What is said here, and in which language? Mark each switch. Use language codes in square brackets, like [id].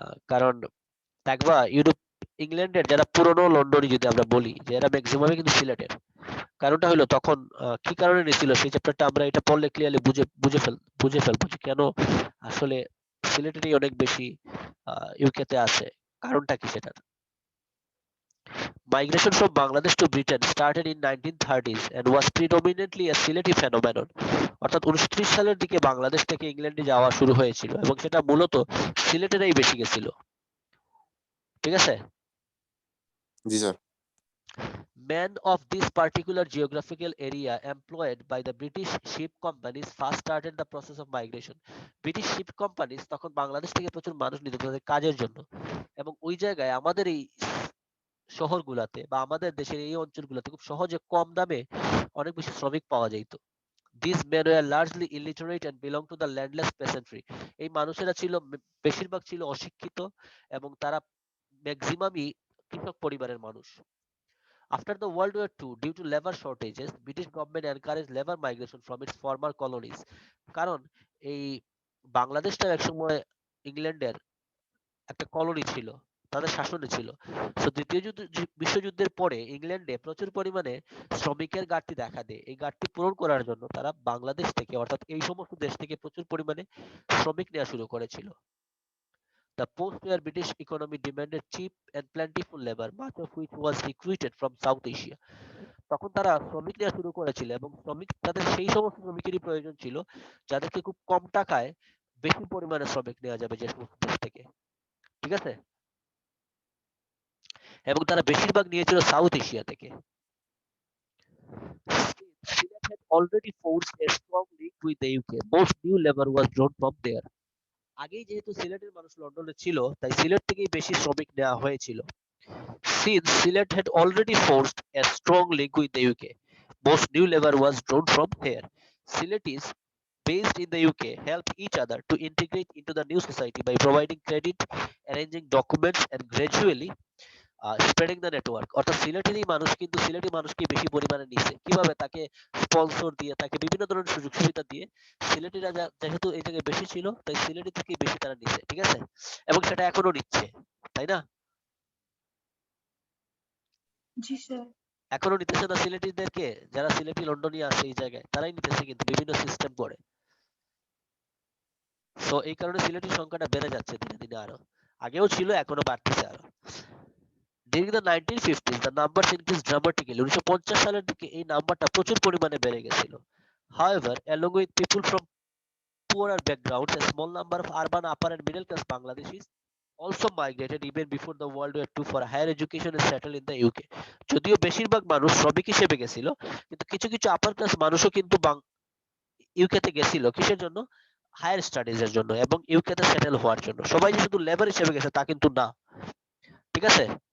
[bn] কারণ দেখবা ইউরোপ ইংল্যান্ডের যারা পুরনো লন্ডনী যদি আমরা বলি যে এরা ম্যাক্সিমামই কিন্তু সিলেটের। কারণটা হলো তখন কি কারণে নিছিল সেই চ্যাপ্টারটা আমরা এটা পড়লে ক্লিয়ারলি বুঝে ফেলবো যে কেন আসলে সিলেটেরই অনেক বেশি ইউকেতে আছে, কারণটা কি সেটার। [en] Migration from Bangladesh to Britain started in 1930s and was predominantly a Sylheti phenomenon. [bn] অর্থাৎ 1930 সালের দিকে বাংলাদেশ থেকে ইংল্যান্ডে যাওয়া শুরু হয়েছিল এবং সেটা মূলত সিলেটেরাই বেশি গেছিল। ঠিক আছে? জি sir. [en] Men of this particular geographical area employed by the British ship companies first started the process of migration. British ship companies [bn] তখন বাংলাদেশ থেকে প্রচুর মানুষ নিত তাদের কাজের জন্য, এবং ওই জায়গায় আমাদের এই শহরগুলাতে বা আমাদের দেশের এই অঞ্চলগুলোতে খুব সহজে কম দামে অনেক বেশি শ্রমিক পাওয়া যেত। [en] These men were largely illiterate and belonged to the landless peasantry. [bn] এই মানুষেরা ছিল বেশিরভাগ ছিল অশিক্ষিত এবং তারা ম্যাক্সিমামই কৃষক পরিবারের মানুষ। [en] After the World War II, due to labor shortages, British government encouraged labor migration from its former colonies. [bn] কারণ এই বাংলাদেশটা একসময় ইংল্যান্ডের একটা কলোনি ছিল, তাদের শাসনে ছিল। তো দ্বিতীয় বিশ্বযুদ্ধের পরে ইংল্যান্ডে প্রচুর পরিমাণে শ্রমিকের ঘাটতি দেখা দেয়। এই ঘাটতি পূরণ করার জন্য তারা বাংলাদেশ থেকে অর্থাৎ এই সমস্ত দেশ থেকে প্রচুর পরিমাণে শ্রমিক নেওয়া শুরু করেছিল। [en] The post-war British economy demanded cheap and plentiful labor, much of which was recruited from South Asia. [bn] তখন তারা শ্রমিক নেওয়া শুরু করেছিল এবং তাদের সেই সমস্ত শ্রমিকেরই প্রয়োজন ছিল যাদেরকে খুব কম টাকায় বেশি পরিমাণে শ্রমিক নেওয়া যাবে যে সমস্ত দেশ থেকে। ঠিক আছে? এবং তারা বেশিরভাগ নিয়েছিল সাউথ এশিয়া থেকে। [en] Sylhet had already forged a strong link with the UK. Most new labor was drawn from there. [bn] আগেই যেহেতু সিলেটের মানুষ লন্ডনে ছিল, তাই সিলেট থেকেই বেশি শ্রমিক নেওয়া হয়েছিল। [en] Since Sylhet had already forged a strong link with the UK, most new labor was drawn from here. Sylhetis based in the UK helped each other to integrate into the new society by providing credit, arranging documents, and gradually spreading the network. [bn] অর্থাৎ সিলেটেরই মানুষ কিন্তু সিলেটি মানুষকে বেশি পরিমাণে নিছে। কিভাবে? তাকে sponsor দিয়ে, তাকে বিভিন্ন ধরনের সুযোগ সুবিধা দিয়ে সিলেটিরা যেহেতু এই জায়গায় বেশি ছিল তাই সিলেটি থেকে বেশি তারা নিছে। ঠিক আছে? এবং সেটা এখনো নিচ্ছে, তাই না? জি স্যার। এখনো নিতেছে না সিলেটিদেরকে, যারা সিলেটি লন্ডনী আছে এই জায়গায় তারাই নিতেছে কিন্তু বিভিন্ন সিস্টেম করে। সো এই কারণে সিলেটির সংখ্যাটা বেড়ে যাচ্ছে দিনে দিনে, আরো আগেও ছিল এখনো বাড়তেছে আরো। [en] During the 1950s, the numbers increased dramatically. [bn] 1950 সালের দিকে এই নাম্বারটা প্রচুর পরিমাণে বেড়ে গেছিল। [en] However, along with people from poorer backgrounds, a small number of urban upper and middle class Bangladeshis also migrated even before the World War II for higher education and settled in the UK. [bn] যদিও বেশিরভাগ মানুষ শ্রমিক হিসেবে গেছিল, কিন্তু কিছু কিছু upper class মানুষও কিন্তু ইউকেতে গেছিল কিসের জন্য? হায়ার স্টাডিজ এর জন্য এবং ইউকেতে সেটেল হওয়ার জন্য। সবাই যে শুধু লেবার হিসেবে গেছে তা কিন্তু না। ঠিক আছে?